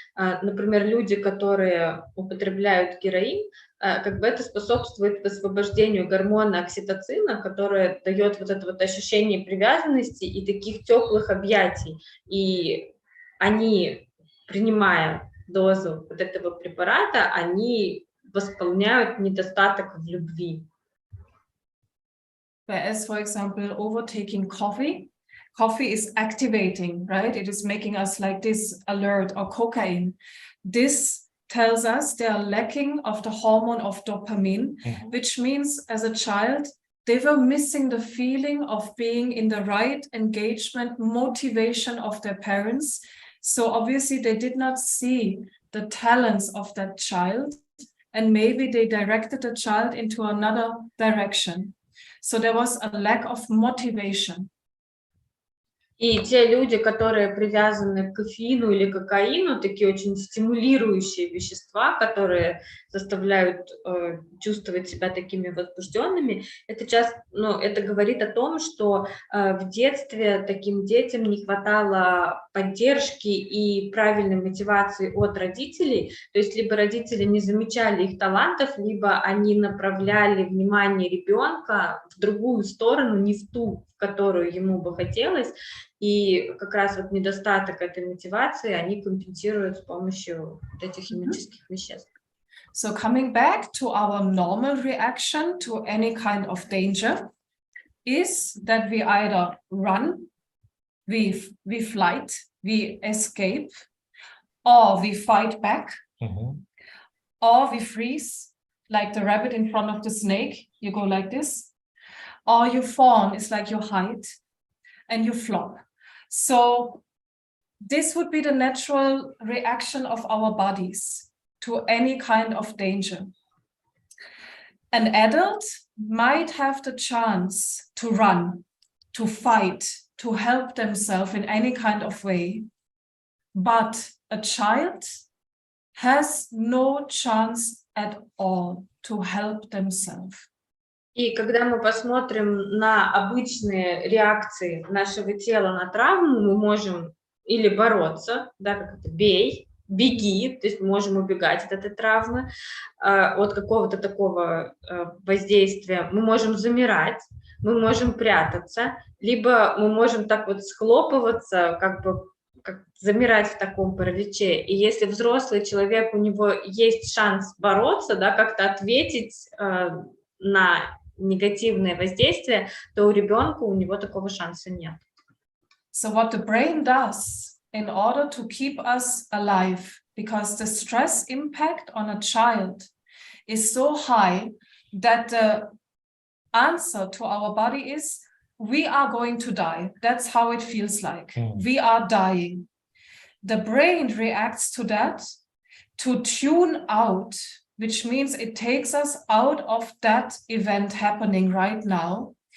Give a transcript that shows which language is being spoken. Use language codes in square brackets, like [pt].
[ru] Например, люди, которые употребляют героин, как бы это способствует освобождению гормона окситоцина, который дает вот это вот ощущение привязанности и таких теплых объятий. И они, принимая дозу вот этого препарата, они восполняют недостаток в любви. [en] Whereas, for example, overtaking coffee is activating, right? It is making us like this alert, or cocaine. This tells us they are lacking of the hormone of dopamine, which means as a child, they were missing the feeling of being in the right engagement, motivation of their parents. So obviously they did not see the talents of that child, and maybe they directed the child into another direction. So there was a lack of motivation. [ru] И те люди, которые привязаны к кофеину или кокаину, такие очень стимулирующие вещества, которые заставляют чувствовать себя такими возбужденными, это это говорит о том, что в детстве таким детям не хватало поддержки и правильной мотивации от родителей, то есть либо родители не замечали их талантов, либо они направляли внимание ребенка в другую сторону, не в ту, в которую ему бы хотелось, и как раз вот недостаток этой мотивации они компенсируют с помощью вот этих химических веществ. [en] So coming back to our normal reaction to any kind of danger is that we either run, we flight, we escape, or we fight back, or we freeze, like the rabbit in front of the snake, you go like this, or you fawn is like your height, and you flop. So this would be the natural reaction of our bodies to any kind of danger. An adult might have the chance to run, to fight, to help themselves in any kind of way, but a child has no chance at all to help themselves. [ru] И когда мы посмотрим на обычные реакции нашего тела на травму, мы можем или бороться, да, как это, бей, беги, то есть мы можем убегать от этой травмы, от какого-то такого воздействия, мы можем замирать, мы можем прятаться, либо мы можем так вот схлопываться, как бы как замирать в таком параличе. И если взрослый человек, у него есть шанс бороться, да, как-то ответить на негативное воздействие, то у ребенка у него такого шанса нет. [en] So what the brain does in order to keep us alive, because the stress impact on a child is so high that the answer to our body is, we are going to die. That's how it feels like. We are dying. The brain reacts to that to tune out, which means it takes us out of that event happening right now.